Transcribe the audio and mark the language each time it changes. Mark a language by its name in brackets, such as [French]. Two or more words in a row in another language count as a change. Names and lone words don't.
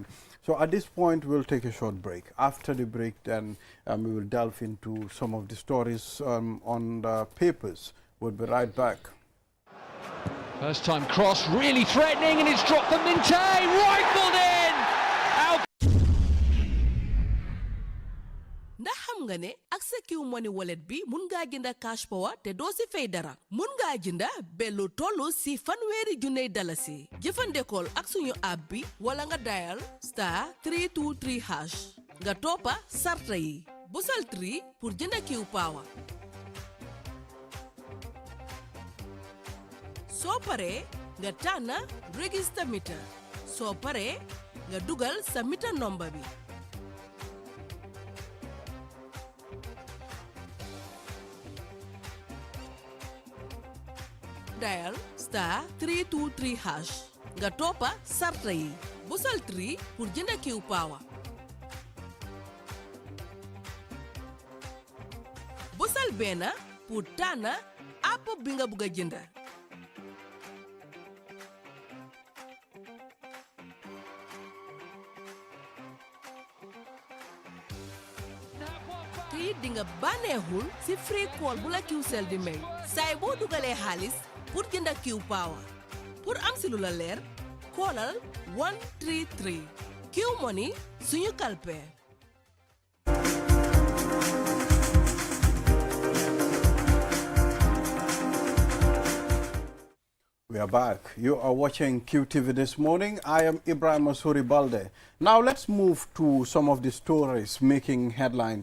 [English] So at this point, we'll take a short break. After the break, then we will delve into some of the stories on the papers. We'll be right back. First time cross, really threatening, and it's dropped from Minte, rifled in! Out. [Wolof] ndax xam nga ne ak sa Q Money wallet bi mun ngaa jënda [English] cash power [Wolof] te doo si fay dara mun ngaa jënda bellu tollu si $1,000 jëfandekool ak suñu app bi wala nga dial *323# nga toppa sarta yi busal 3 pour jënda Q power soo paree nga tànn [English] register meter [Wolof] soo paree nga dugal sa [English] meter number [Wolof] bi dial *323# nga toppa sarta yi busal 3 pour jënda Q power busal benn pour tànn app bi nga bëgg a jënda te it di nga bànneexul si [English] free call [Wolof] bu la Qcell di may saay boo dugalee xaalis pour jënda Q power pour am si lu la leer koolal 133 Q Money suñu kalpe [English] We are back. You are watching QTV this morning. I am Ibrahim Masuri Balde. Now let's move to some of the stories making headline.